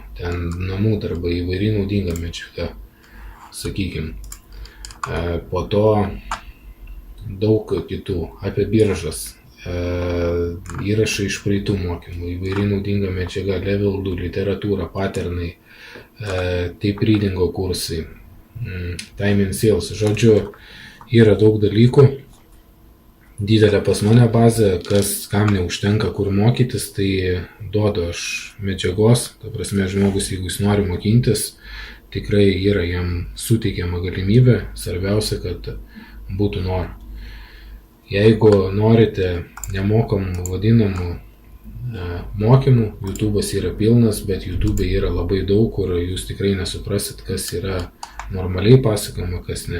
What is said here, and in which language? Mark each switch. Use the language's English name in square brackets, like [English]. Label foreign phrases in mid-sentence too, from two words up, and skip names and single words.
[Lithuanian] Ten namų darbai, įvairi naudinga medžiaga, sakykime. Po to daug kitų apie biržas. Įrašai iš praeitų mokymų, įvairi naudinga medžiaga, level 2, literatūra, patternai, [English] tape readingo [Lithuanian] kursai, [English] time and sales. [Lithuanian] Žodžiu, yra daug dalykų. Didelė pas mane bazė, kam neužtenka kur mokytis, tai duodu aš medžiagos. Ta prasme, žmogus, jeigu jis nori mokintis, tikrai yra jam suteikiama galimybė. Svarbiausia, kad būtų noro. Jeigu norite nemokamų vadinamų mokymų, YouTube'as yra pilnas, bet YouTube'e yra labai daug, kur jūs tikrai nesuprasit, kas yra normaliai pasakoma, kas ne.